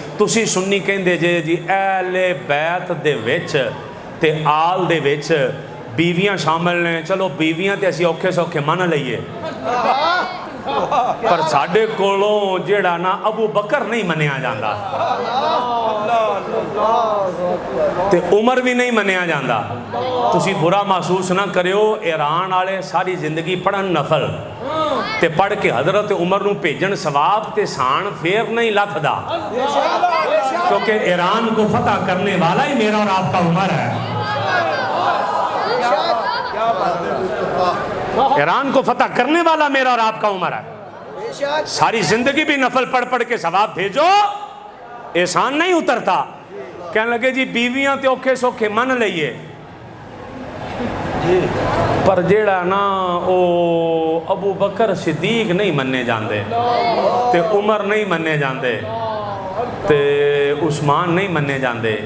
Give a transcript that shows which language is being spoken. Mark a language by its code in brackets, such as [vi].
[pa] تسی سنی کہندے جے جی اہل بیت دے وچ تے آل دے وچ بیویاں شامل نے. چلو بیویاں تے اسی اوکھے سوکھے من لئیے، پر ساڈے کولوں جیڑا نا ابو بکر نہیں منیا جاندا. تے عمر بھی نہیں منیا جاندہ. تسی برا محسوس نہ کریو, ایران والے ساری زندگی پڑھن نفل تے پڑھ کے حضرت عمر نو بھیجن ثواب تے سان پھر نہیں لتھ دا, [ur] کیونکہ ایران کو فتح کرنے والا ہی میرا اور آپ کا عمر ہے. ایران کو فتح کرنے والا میرا اور آپ کا عمر ہے. ساری زندگی بھی نفل پڑھ پڑھ کے ثواب بھیجو, احسان نہیں اترتا. [pa] کہنے لگے جی بیویاں تے اوکھے سوکھے من لئیے, پر جیڑا نا او ابو بکر صدیق نہیں مننے جاندے, تے عمر نہیں مننے جاندے, تے عثمان نہیں مننے جاندے.